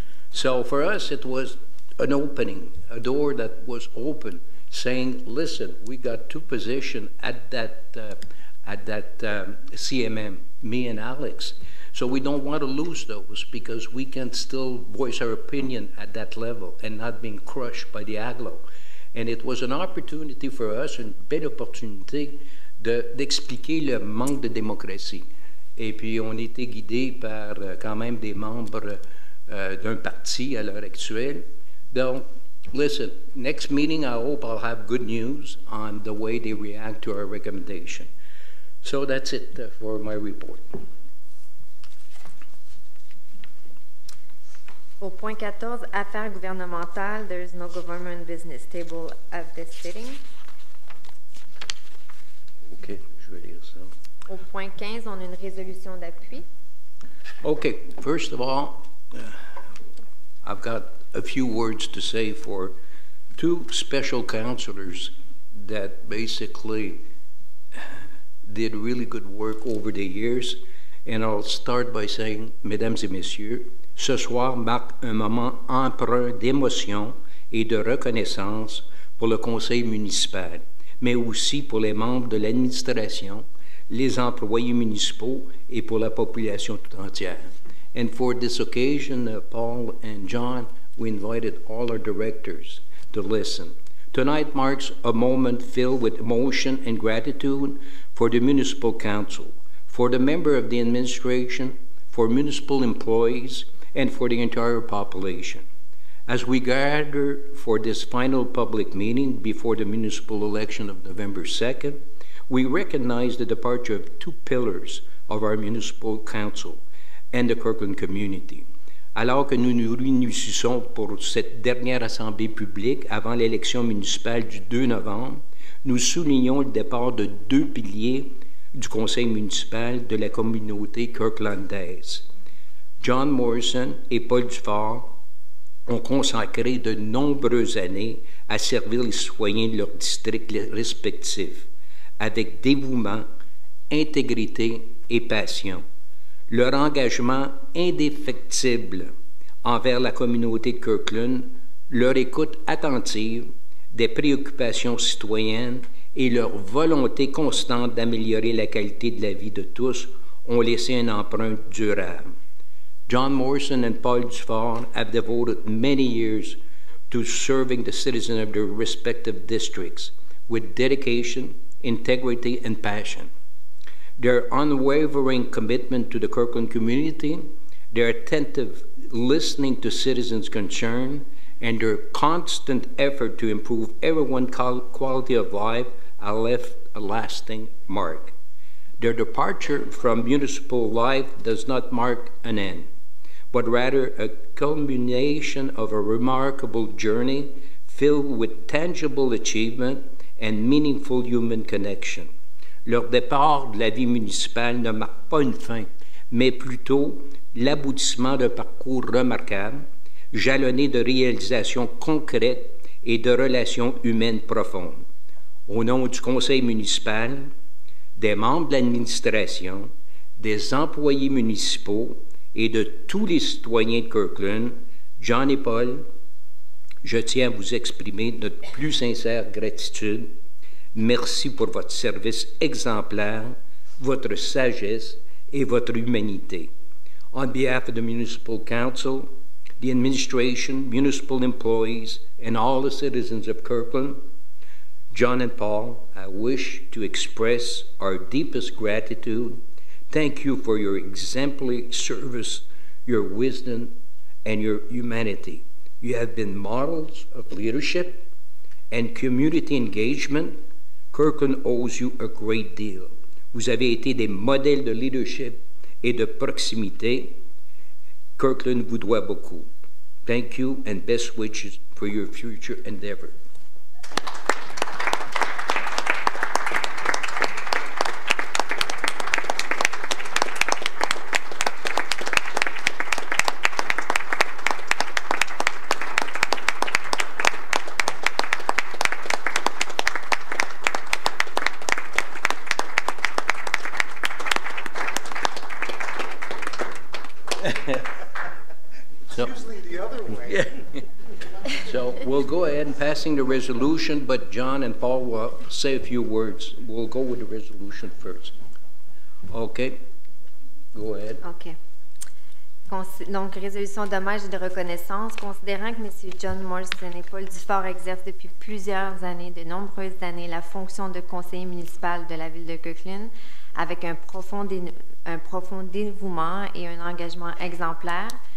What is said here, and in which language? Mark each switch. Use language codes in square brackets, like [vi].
[en] So for us, it was an opening, a door that was open, saying, listen, we got 2 positions at that CMM, me and Alex. So we don't want to lose those because we can still voice our opinion at that level and not being crushed by the Aglo. And it was an opportunity for us, [fr] une belle opportunité d'expliquer le manque de démocratie. Et puis on était guidé par quand même des membres d'un parti à l'heure actuelle. [en] Donc, listen, next meeting I hope I'll have good news on the way they react to our recommendation. So that's it for my report. [fr] Au point 14, affaires gouvernementales, [en] there is no government business table at this sitting. [fr] OK, je vais lire ça. Au point 15, on a une résolution d'appui. [en] Okay, first of all, I've got a few words to say for 2 special counselors that basically did really good work over the years. And I'll start by saying, [fr] Mesdames et Messieurs, ce soir marque un moment empreint d'émotion et de reconnaissance pour le conseil municipal, mais aussi pour les membres de l'administration, les employés municipaux et pour la population tout entière. [en] And for this occasion, Paul and John, we invited all our directors to listen. Tonight marks a moment filled with emotion and gratitude for the Municipal Council, for the member of the administration, for municipal employees, and for the entire population. As we gather for this final public meeting before the municipal election of November 2nd, we recognize the departure of 2 pillars of our municipal council and the Kirkland community. [fr] Alors que nous nous réunissons pour cette dernière assemblée publique avant l'élection municipale du 2 novembre, nous soulignons le départ de 2 piliers du conseil municipal de la communauté kirklandaise. John Morrison et Paul Dufort ont consacré de nombreuses années à servir les citoyens de leurs districts respectifs, avec dévouement, intégrité et passion. Leur engagement indéfectible envers la communauté de Kirkland, leur écoute attentive des préoccupations citoyennes et leur volonté constante d'améliorer la qualité de la vie de tous ont laissé une empreinte durable. [en] John Morrison and Paul Dufort have devoted many years to serving the citizens of their respective districts with dedication, integrity, and passion. Their unwavering commitment to the Kirkland community, their attentive listening to citizens' concern, and their constant effort to improve everyone's quality of life have left a lasting mark. Their departure from municipal life does not mark an end, but rather a culmination of a remarkable journey filled with tangible achievement and meaningful human connection. [fr] Leur départ de la vie municipale ne marque pas une fin, mais plutôt l'aboutissement d'un parcours remarquable, jalonné de réalisations concrètes et de relations humaines profondes. Au nom du conseil municipal, des membres de l'administration, des employés municipaux et de tous les citoyens de Kirkland, John et Paul, je tiens à vous exprimer notre plus sincère gratitude. Merci pour votre service exemplaire, votre sagesse et votre humanité. [en] On behalf of the Municipal Council, the administration, municipal employees, and all the citizens of Kirkland, John and Paul, I wish to express our deepest gratitude. Thank you for your exemplary service, your wisdom, and your humanity. You have been models of leadership and community engagement. Kirkland owes you a great deal. [fr] Vous avez été des modèles de leadership et de proximité. Kirkland vous doit beaucoup. [en] Thank you and best wishes for your future endeavor. So we'll go ahead and passing the resolution, but John and Paul will say a few words. We'll go with the resolution first. Okay, go ahead. OK. [fr] Donc, résolution d'hommage et de reconnaissance. Considérant que M. John Morrison et Paul Dufort exercent depuis plusieurs années, de nombreuses années, la fonction de conseiller municipal de la ville de Kirkland, avec un profond dévouement et un engagement exemplaire,